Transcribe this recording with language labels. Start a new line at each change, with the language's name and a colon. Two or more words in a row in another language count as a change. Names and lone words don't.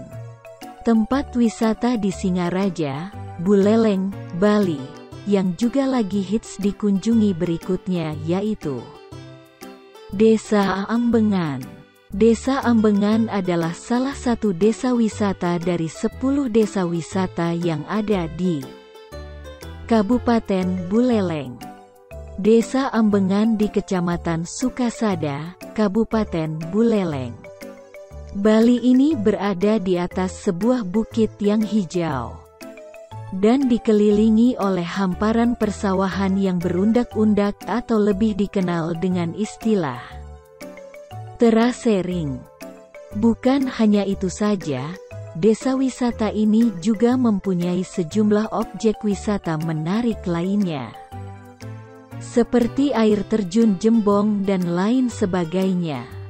Indonesian: Tempat wisata di Singaraja, Buleleng, Bali, yang juga lagi hits dikunjungi berikutnya yaitu Desa Ambengan. Desa Ambengan adalah salah satu desa wisata dari 10 desa wisata yang ada di Kabupaten Buleleng. Desa Ambengan di Kecamatan Sukasada, Kabupaten Buleleng. Bali ini berada di atas sebuah bukit yang hijau dan dikelilingi oleh hamparan persawahan yang berundak-undak atau lebih dikenal dengan istilah terasering. Bukan hanya itu saja, desa wisata ini juga mempunyai sejumlah objek wisata menarik lainnya, seperti air terjun Jembong dan lain sebagainya.